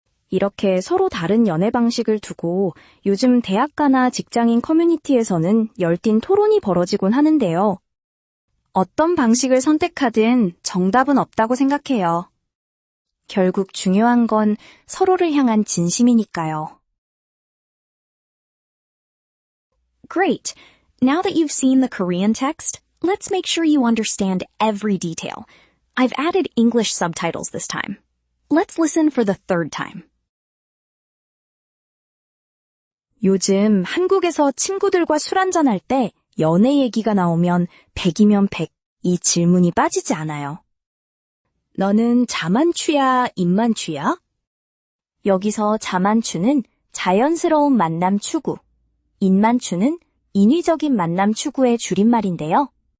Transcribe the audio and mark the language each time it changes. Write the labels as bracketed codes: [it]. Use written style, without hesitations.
[ko] 이렇게 서로 다른 연애 방식을 두고 요즘 대학가나 직장인 커뮤니티에서는 열띤 토론이 벌어지곤 하는데요. 어떤 방식을 선택하든 정답은 없다고 생각해요. 결국 중요한 건 서로를 향한 진심이니까요. [en] Great! Now that you've seen the Korean text, let's make sure you understand every detail. I've added English subtitles this time. Let's listen for the third time. [ko] 요즘 한국에서 친구들과 술 한잔할 때 연애 얘기가 나오면 100이면 100, 이 질문이 빠지지 않아요. 너는 자만추야, 입만추야? 여기서 자만추는 자연스러운 만남 추구, 입만추는 인위적인 만남 추구의 줄임말인데요.